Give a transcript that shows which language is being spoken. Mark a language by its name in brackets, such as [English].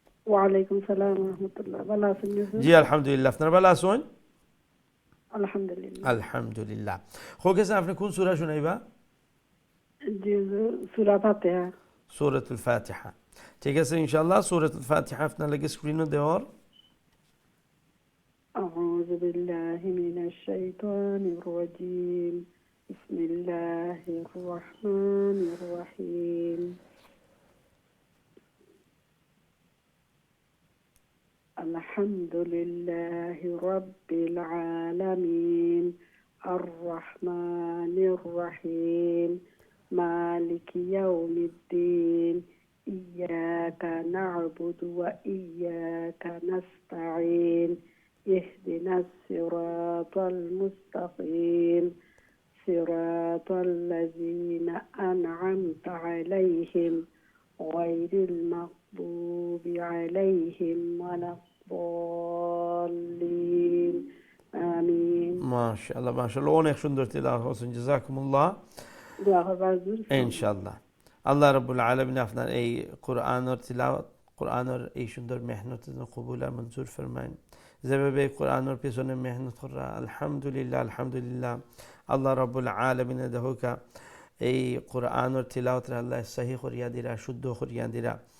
[Bangla] ওয়ালাইকুম সালাম রাহমাতুল্লাহ। ভালো আছেন? জি আলহামদুলিল্লাহ, আপনারা ভালো আছেন? আলহামদুলিল্লাহ। আলহামদুলিল্লাহ। হোকেছে, আপনি কোন সূরা শুনাইবা? জি সূরা ফাতিহা। সূরাতুল ফাতিহা, ঠিক আছে ইনশাআল্লাহ। সূরাতুল ফাতিহা আপনার লাগে স্ক্রিনে দেওয়ার। [Arabic] أعوذ بالله من الشيطان الرجيم. بسم الله الرحمن الرحيم. الحمد لله رب العالمين الرحمن الرحيم مالك يوم الدين إياك نعبد وإياك نستعين اهدنا الصراط المستقيم صراط الذين أنعمت عليهم غير المغضوب عليهم ولا الضالين آمين. [Bangla] মাশাআল্লাহ মাশাআল্লাহ, অনেক সুন্দর তিলাওয়াত করছেন, জাযাকুমুল্লাহ। দোয়া করবার ইনশাআল্লাহ আল্লাহ রাব্বুল আলামিন আপনার এই কোরআনের তিলাওয়াত, কোরআনের এই সুন্দর মেহনত কবুল আর মঞ্জুর ফরমাইন। যেভাবে কোরআনের পিছনে মেহনত করা, আলহামদুলিল্লাহ আলহামদুলিল্লাহ, আল্লাহ রাব্বুল আলামিনে দেখোকা এই কোরআনের তিলাওয়াত আল্লাহ সহি করিয়া দিরা, শুদ্ধ করিয়া দিরা।